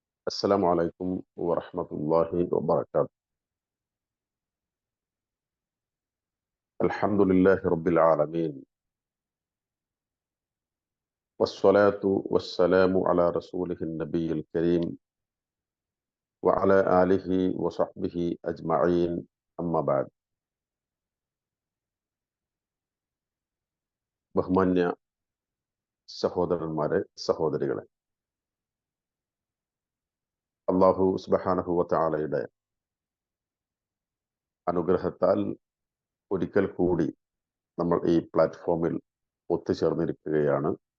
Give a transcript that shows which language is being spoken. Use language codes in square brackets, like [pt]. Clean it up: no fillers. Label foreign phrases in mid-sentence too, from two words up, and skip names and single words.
[ar] السلام عليكم ورحمة الله وبركاته. الحمد لله رب العالمين، والصلاة والسلام على رسوله النبي الكريم وعلى آله وصحبه أجمعين. أما بعد. [ml] ബഹുമാന്യ സഹോദരന്മാരെ, സഹോദരികളെ, [ar] الله سبحانه وتعالى [ml] അനുഗ്രഹത്താൽ ഒരിക്കൽ കൂടി നമ്മൾ ഈ പ്ലാറ്റ്ഫോമിൽ ഒത്തുചേർന്നിരിക്കുകയാണ്.